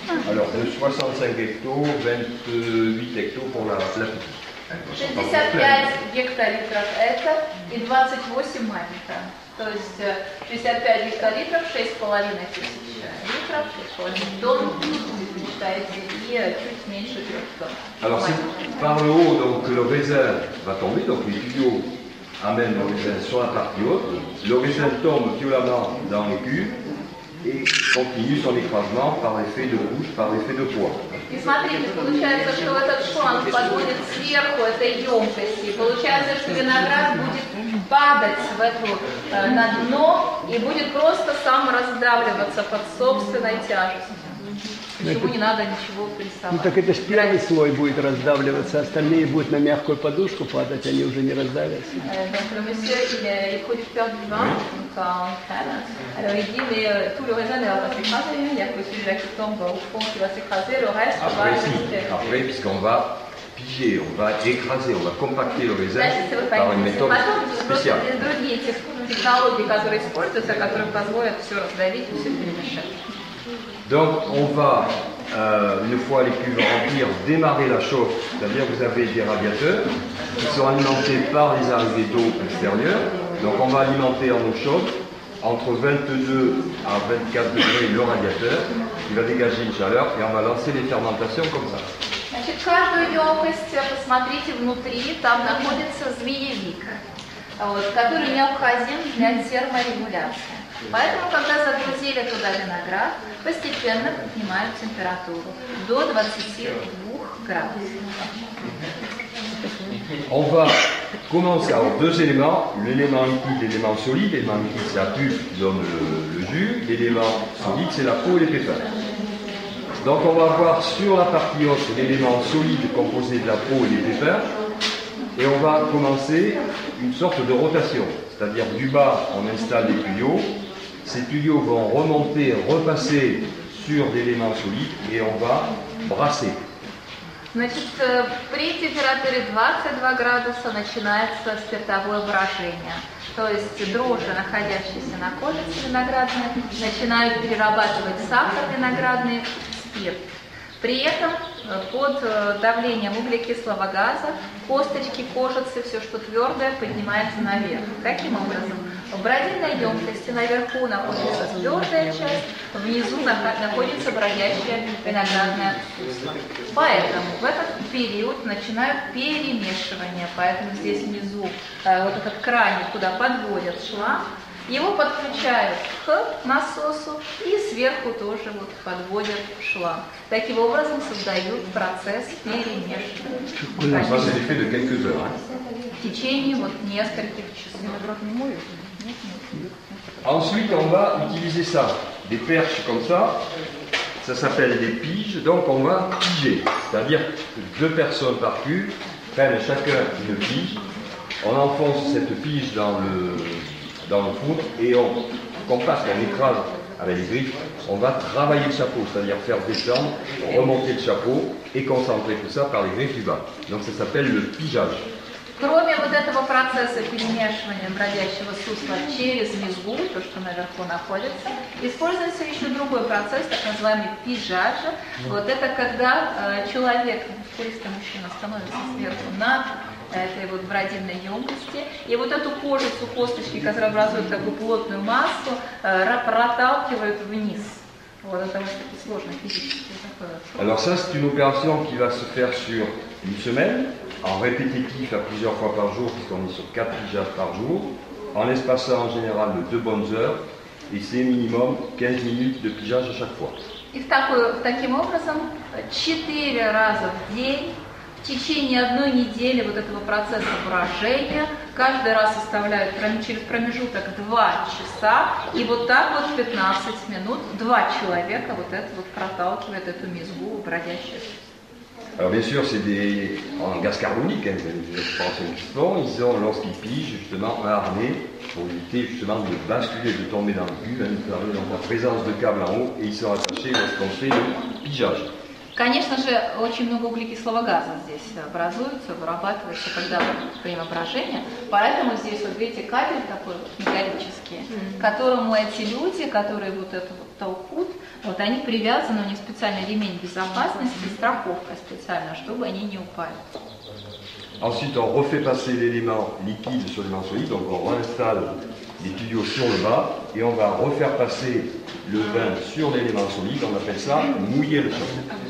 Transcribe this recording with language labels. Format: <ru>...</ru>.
<fr>Alors de 65 hectos, 28 hectos pour la petite.</fr> <ru>65 гектолитров это и 28 маленькая. То есть 65 гектолитров, 6,5 тысяч литров, 6,5 тонн, считаете, и чуть меньше 3 тонн.</ru> <fr>Alors c'est par le haut donc le raisin va tomber, donc les tuyaux amènent le raisin sur la partie haute, le raisin tombe violemment dans les cuves et continue son écrasement par l'effet de bouche, par l'effet de poids.</fr> <ru>И смотрите, получается, что этот шланг подводит сверху этой емкости, и получается, что виноград будет падать в эту, на дно и будет просто сам раздавливаться под собственной тяжестью. Почему не надо ничего прессовать? Ну так это ж первый слой будет раздавливаться, остальные будут на мягкую подушку падать, они уже не раздавятся.</ru> <fr>Donc le monsieur, il est producteur du vin, donc en Ukraine. Alors il dit, mais tout le raisin ne va pas s'écraser, il n'y a que celui-là qui tombe au fond qui va s'écraser, le reste va rester. Après, puisqu'on va piger, on va écraser, on va compacter le raisin par une méthode spéciale.</fr> <ru>Другие технологии, которые используются, которые позволят все раздавить и все перемешать.</ru> <fr>Donc on va, une fois les cuves remplies, démarrer la chauffe, c'est-à-dire vous avez des radiateurs qui sont alimentés par les arrivées d'eau extérieure. Donc on va alimenter en eau chaude entre 22 à 24 degrés le radiateur qui va dégager une chaleur et on va lancer les fermentations comme ça.</fr> <ru>Значит, каждую емкость, посмотрите внутри, там находится змеевик, вот, который необходим для терморегуляции. Поэтому, когда загрузили туда виноград, постепенно поднимают температуру до 22 градусов.</ru> <fr>On va commencer avec deux éléments, l'élément liquide et l'élément solide. L'élément liquide c'est la pulpe qui donne le jus, l'élément solide c'est la peau et les pépins. Donc on va avoir sur la partie haute l'élément solide composé de la peau et des pépins et on va commencer une sorte de rotation, c'est-à-dire du bas on installe des tuyaux, ces tuyaux vont remonter, repasser sur l'élément solide et on va brasser.</fr> <ru>Значит, при температуре 22 градуса начинается спиртовое брожение. То есть дрожжи, находящиеся на кожице виноградной, начинают перерабатывать сахар виноградный в спирт. При этом под давлением углекислого газа косточки, кожицы, все, что твердое, поднимается наверх. Таким образом, в бродильной емкости наверху находится твердая часть, внизу находится бродящая виноградная сусло. Поэтому в этот период начинают перемешивание. Поэтому здесь внизу вот этот краник, куда подводят шланг, его подключают к насосу и сверху тоже вот подводят шланг. Таким образом создают процесс перемешивания.</ru> <fr>Ça, c'est l'effet de quelques heures.</fr> <ru>В течение вот нескольких часов.</ru> <fr>Ensuite, on va utiliser ça, des perches comme ça s'appelle des piges, donc on va piger, c'est-à-dire que 2 personnes par cuve prennent chacun une pige, on enfonce cette pige dans le four et on écrase avec les griffes, on va travailler le chapeau, c'est-à-dire faire descendre, remonter le chapeau et concentrer tout ça par les griffes du bas. Donc ça s'appelle le pigeage.</fr> <ru>Кроме вот этого процесса перемешивания бродящего сусла через мезгу, то, что наверху находится, используется еще другой процесс, так называемый пижаж. Вот это когда человек, мускулистый мужчина, становится сверху на этой вот бродильной емкости, и вот эту кожицу, косточки, которые образуют такую плотную массу, проталкивают вниз. Вот это очень сложно физически.</ru> <fr>Alors ça, c'est une opération qui va se faire sur une semaine, en répétitif à plusieurs fois par jour, puisqu'on est sur 4 pigeages par jour, en espaçant en général de 2 bonnes heures, et c'est minimum 15 minutes de pigeage à chaque fois.</fr> <ru>И таким образом 4 раза в день, в течение 1 недели вот этого процесса брожения, каждый раз составляют через промежуток 2 часа, и вот так вот 15 минут 2 человека вот это вот проталкивает эту мезгу бродящую.</ru> <fr>Alors bien sûr, c'est en gaz carbonique, hein, des expansions qui se font. Ils ont, lorsqu'ils pigent, justement, un harnais pour éviter justement de basculer, de tomber dans le cul. Donc la présence de câbles en haut et ils sont attachés lorsqu'on fait le pigeage.</fr> <ru>Конечно же, очень много углекислого газа здесь образуется, вырабатывается, когда во время брожения. Поэтому здесь, вот видите, кабель такой вот металлический, к которому эти люди, которые вот это вот толкут, вот они привязаны, у них специальный ремень безопасности, страховка специальная, чтобы они не упали.</ru> <fr>Ensuite, on refait passer l'élément liquide sur l'élément solide, donc on réinstalle les tuyaux sur le bas et on va refaire passer le vin sur l'élément solide, on appelle ça mouiller le chapeau.</fr>